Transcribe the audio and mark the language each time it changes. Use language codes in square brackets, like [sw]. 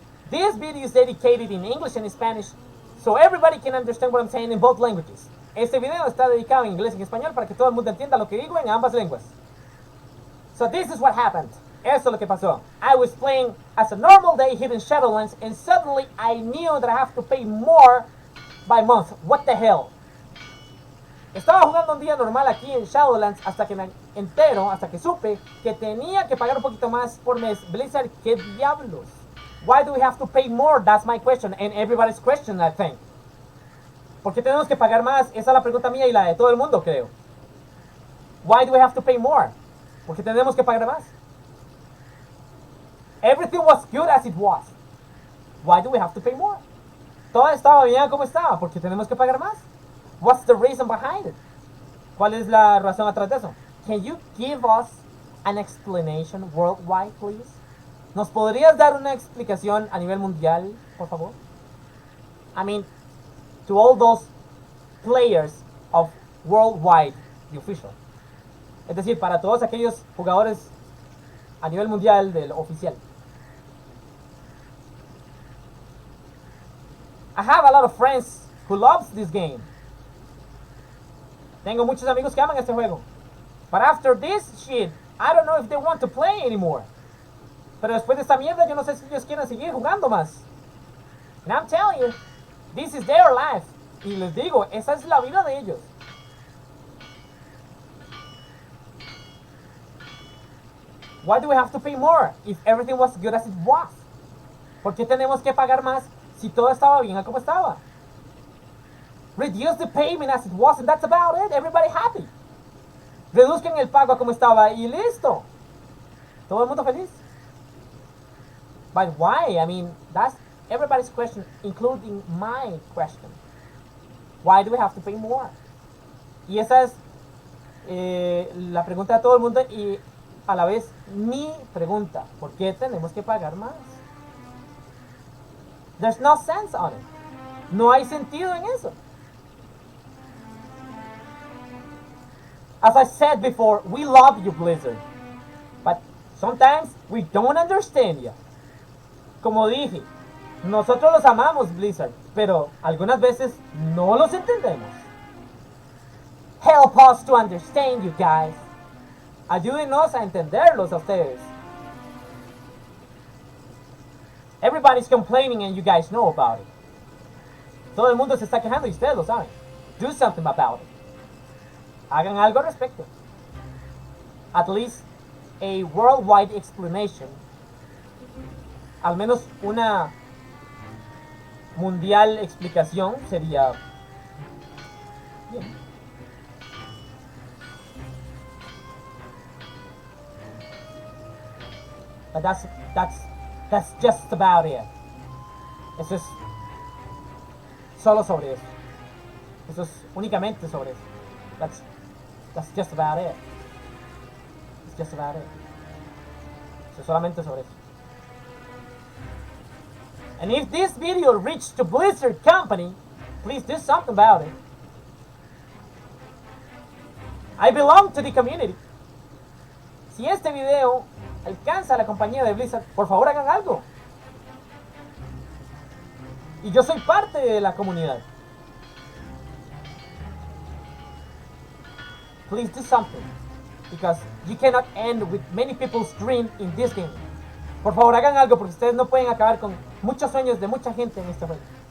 [en] This video is dedicated in English and Spanish, so everybody can understand what I'm saying in both languages. [es] Este video está dedicado en inglés y en español para que todo el mundo entienda lo que digo en ambas lenguas. [en] So this is what happened. [es] Eso es lo que pasó. [en] I was playing as a normal day here in Shadowlands, and suddenly I knew that I have to pay more by month. What the hell? [es] Estaba jugando un día normal aquí en Shadowlands hasta que me entero, hasta que supe que tenía que pagar un poquito más por mes. Blizzard, ¿qué diablos? [en] Why do we have to pay more? That's my question, and everybody's question, I think. [es] ¿Por qué tenemos que pagar más? Esa es la pregunta mía y la de todo el mundo, creo. [en] Why do we have to pay more? [es] ¿Por qué tenemos que pagar más? [en] Everything was good as it was. Why do we have to pay more? [es] Todo estaba bien como estaba. ¿Por qué tenemos que pagar más? [en] What's the reason behind it? [es] ¿Cuál es la razón atrás de eso? [en] Can you give us an explanation worldwide, please? [es] ¿Nos podrías dar una explicación a nivel mundial, por favor? [en] I mean, to all those players of worldwide, the official. [es] Es decir, para todos aquellos jugadores a nivel mundial del oficial. [en] I have a lot of friends who loves this game. [es] Tengo muchos amigos que aman este juego. [en] But after this shit, I don't know if they want to play anymore. [es] Pero después de esta mierda, yo no sé si ellos quieren seguir jugando más. [en] And I'm telling you, this is their life. [es] Y les digo, esa es la vida de ellos. [en] Why do we have to pay more if everything was good as it was? [es] ¿Por qué tenemos que pagar más si todo estaba bien como estaba? [en] Reduce the payment as it was and that's about it. Everybody happy. [es] Reduzcan el pago a como estaba y listo. Todo el mundo feliz. [en] But why? I mean, that's everybody's question, including my question. Why do we have to pay more? [es] Y esa es la pregunta de todo el mundo y a la vez mi pregunta. ¿Por qué tenemos que pagar más? [en] There's no sense on it. [es] No hay sentido en eso. [en] As I said before, we love you, Blizzard. But sometimes we don't understand you. [es] Como dije, nosotros los amamos, Blizzard, pero algunas veces no los entendemos. [en] Help us to understand you guys. [es] Ayúdenos a entenderlos a ustedes. [en] Everybody's complaining and you guys know about it. [es] Todo el mundo se está quejando y ustedes lo saben. [en] Do something about it. [es] Hagan algo al respecto. [en] At least a worldwide explanation. [es] Al menos una mundial explicación sería bien. [en] But that's just about it. [es] Eso es solo sobre eso. Eso es únicamente sobre eso. [en] That's just about it. [es] It's just about it. Eso es solamente sobre eso. [en] And if this video reached to Blizzard Company, please do something about it. I belong to the community. [es] Si este video alcanza a la compañía de Blizzard, por favor hagan algo. Y yo soy parte de la comunidad. [en] Please do something. Because you cannot end with many people's dream in this game. [es] Por favor hagan algo porque ustedes no pueden acabar con muchos sueños de mucha gente en este juego.